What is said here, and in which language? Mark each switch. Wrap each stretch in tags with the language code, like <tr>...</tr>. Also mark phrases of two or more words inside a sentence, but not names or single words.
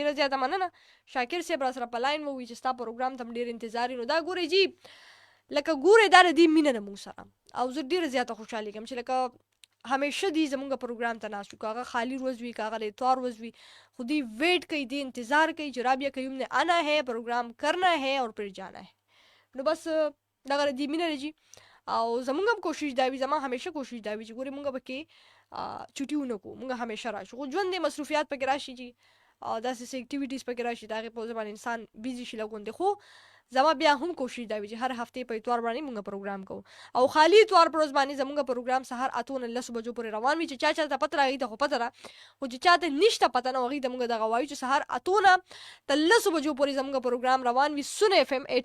<ps>ډېره زیاته مننه شاکر صاحب را سره په لاین ووي چې ستا پروګرام ته هم ډېر انتظار وي. نو دا ګورئ جي لکه ګورئ دا د دې مینه ده موږ سره او زه ډېره زیاته خوشحالي کوم چې لکه همیشه دی زمونږ پروګرام ته ناست وي که هغه خالی ورځ وي که هغه د اتوار ورځ وي خو دی ویٹ کوي دی انتظار کوي چې رابعه قیوم</ps> <ur>نے آنا ہے پروګرام کرنا ہے اور پھر جانا ہے.</ur> <ps>نو بس دغه د دې مینه ده جي او زمونږ هم کوشش دا وي زما همیشه کوشش دا وي چې ګورې مونږ پکې چټي ونه کړو مونږ همیشه راشو خو ژوند دی مصروفیات پکې راشي جي داسې څه اکټیویټیز پکې راشي د هغې په وجه باندې انسان بیزي شي لږ خو زما بیا هم کوشش دا وي چې هر هفتې په اتوار باندې مونږ پروګرام کوو او خالي اتوار پر ورځ باندې زمونږ پروګرام سهار 8 نه 10 بجو پورې روان وي چې چا چاته پته راغی ته خو پته را خو چې چاته نشته پته نه هغوی ته مونږ دغه وایو چې سهار 8 نه تر 10 بجو پورې زمونږ پروګرام روان وي سن اف ام</ps>